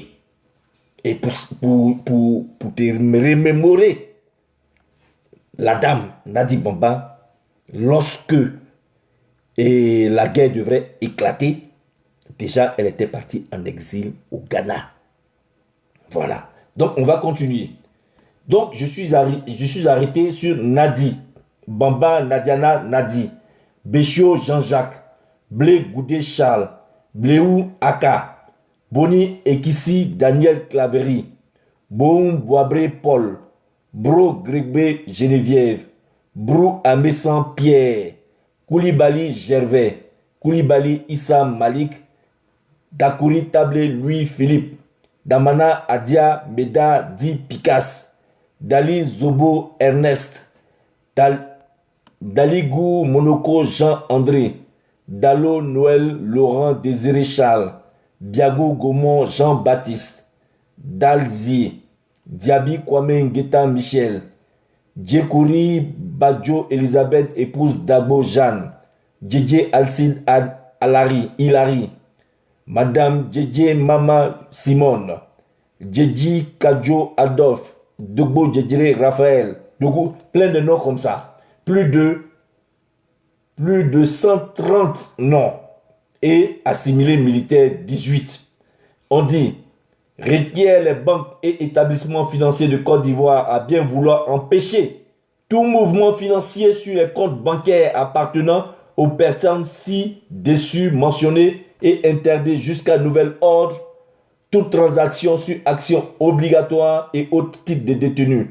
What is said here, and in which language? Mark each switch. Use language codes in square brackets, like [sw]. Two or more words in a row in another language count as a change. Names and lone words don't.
[fr] Et pour te remémorer, la dame Nadi Bamba, lorsque la guerre devrait éclater, déjà elle était partie en exil au Ghana. Voilà. Donc on va continuer. Donc je suis arrêté sur Nadi, Bamba Nadiana Nadi, Béchio Jean-Jacques, Blé Goudé Charles, Bléou Aka, Boni Ekissi Daniel Claverie, Boum Boabré Paul, Bro Grégbe Geneviève, Brou Amessan Pierre, Koulibaly Gervais, Koulibaly Issa Malik, Dakouri Tablé Louis Philippe, Damana Adia Meda Di Picasse, Dali Zobo Ernest, Daligou Monoko Jean-André, Dalo Noël Laurent Désiré Charles, Biagou Gaumont Jean-Baptiste, Dalzier, Diaby Kwame Ngeta Michel, Djekouri Badjo Elisabeth, épouse Dabo Jeanne, Djedje Alcide Hilary, Madame Djedje Mama Simone, Djedji Kadjo Adolphe, Dogbo Djedjere Raphaël, plein de noms comme ça. Plus de 130 noms. Et assimilés militaires 18. On dit, requiert les banques et établissements financiers de Côte d'Ivoire à bien vouloir empêcher tout mouvement financier sur les comptes bancaires appartenant aux personnes ci-dessus mentionnées et interdit jusqu'à nouvel ordre toute transaction sur actions obligatoires et autres titres de détenus.